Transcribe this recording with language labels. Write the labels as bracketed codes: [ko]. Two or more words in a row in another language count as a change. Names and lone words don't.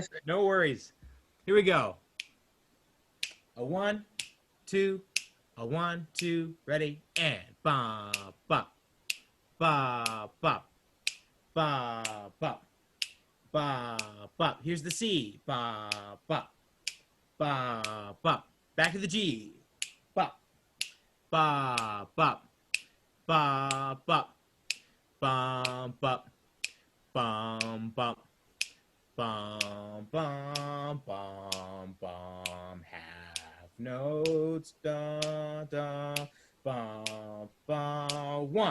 [en] No worries. Here we go. A 1, 2, a 1, 2, ready, and ba ba ba ba ba ba ba ba. Here's the C. Ba ba ba ba. Back to the G. Ba ba ba ba ba bum bum bum bum. Bum, bum, bum, bum, half notes, da, da, bum, bum, 1.